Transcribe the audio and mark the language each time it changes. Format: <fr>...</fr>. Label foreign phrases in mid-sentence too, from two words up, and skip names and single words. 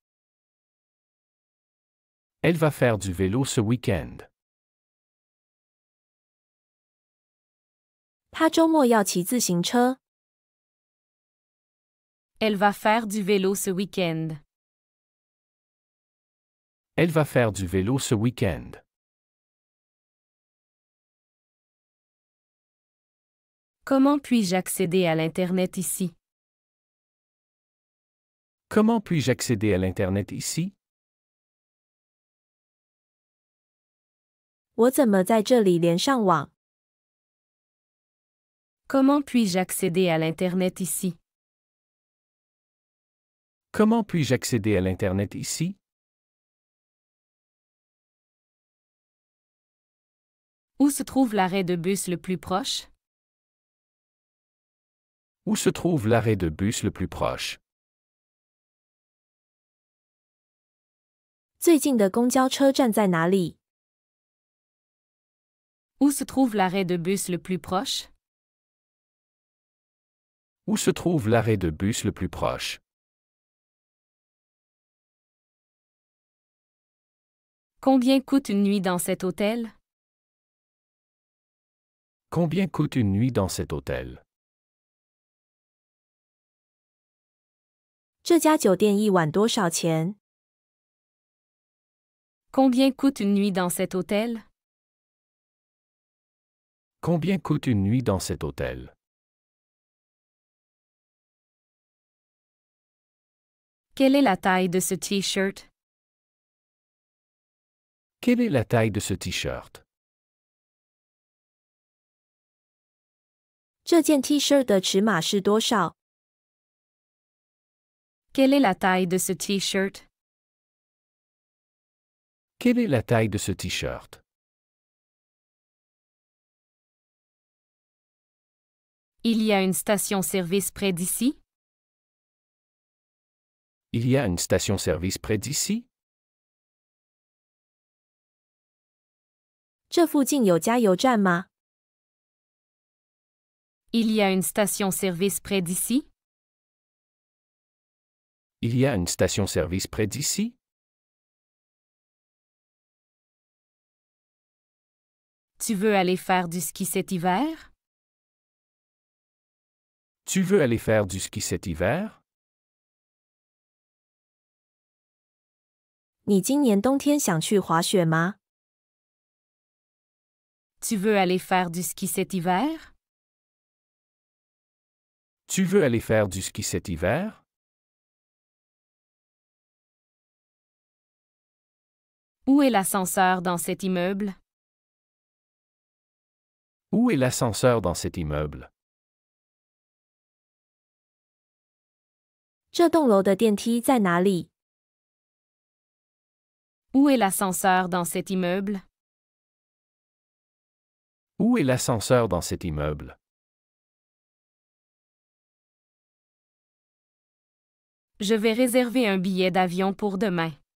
<fr>Elle va faire du vélo ce week-end.</fr> <zh>他周末要骑自行车。</zh> <fr>Elle va faire du vélo ce week-end. Elle va faire du vélo ce week-end. Comment puis-je accéder à l'Internet ici? Comment puis-je accéder à l'Internet ici?</fr> <zh>我怎么在这里连上网？</zh> <fr>Comment puis-je accéder à l'Internet ici? Comment puis-je accéder à l'Internet ici? Où se trouve l'arrêt de bus le plus proche? Où se trouve l'arrêt de bus le plus proche?</fr> <zh>最近的公交车站在哪里？</zh> <fr>Où se trouve l'arrêt de bus le plus proche? Où se trouve l'arrêt de bus le plus proche? Combien coûte une nuit dans cet hôtel? Combien coûte une nuit dans cet hôtel?</fr> <zh>这家酒店一晚多少钱？</zh> <fr>Combien coûte une nuit dans cet hôtel? Combien coûte une nuit dans cet hôtel? Quelle est la taille de ce T-shirt? Quelle est la taille de ce t-shirt?</fr> <zh>这件 T 恤的尺码是多少？</zh> <fr>Quelle est la taille de ce T-shirt? Quelle est la taille de ce t-shirt? Il y a une station-service près d'ici? Il y a une station-service près d'ici?</fr> <zh>这附近有加油站吗？</zh> <fr>Il y a une station-service près d'ici? Il y a une station-service près d'ici? Tu veux aller faire du ski cet hiver? Tu veux aller faire du ski cet hiver?</fr> <zh>你今年冬天想去滑雪吗？</zh> <fr>Tu veux aller faire du ski cet hiver? Tu veux aller faire du ski cet hiver? Où est l'ascenseur dans cet immeuble? Où est l'ascenseur dans cet immeuble?</fr> <zh>这栋楼的电梯在哪里？</zh> <fr>Où est l'ascenseur dans cet immeuble? Où est l'ascenseur dans cet immeuble? Je vais réserver un billet d'avion pour demain.</fr>